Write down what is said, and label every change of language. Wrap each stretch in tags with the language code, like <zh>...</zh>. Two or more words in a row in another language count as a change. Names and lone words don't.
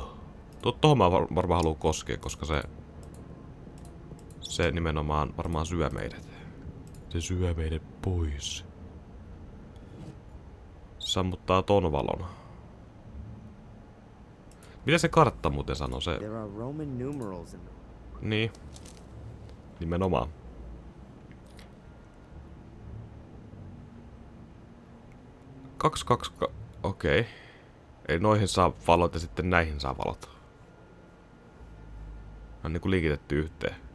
<fi>Tohon mä varmaan haluan koskea, koska se nimenomaan varmaan syö meidät. Se syö meidät pois. Sammuttaa ton valon. Mitä se kartta muuten sanoo? Se...</fi> <en>There are Roman numerals in</en> <fi>Niin. Nimenomaan. Okei. Ei noihin saa valot ja sitten näihin saa valot. On niinku liikitetty yhteen.</fi>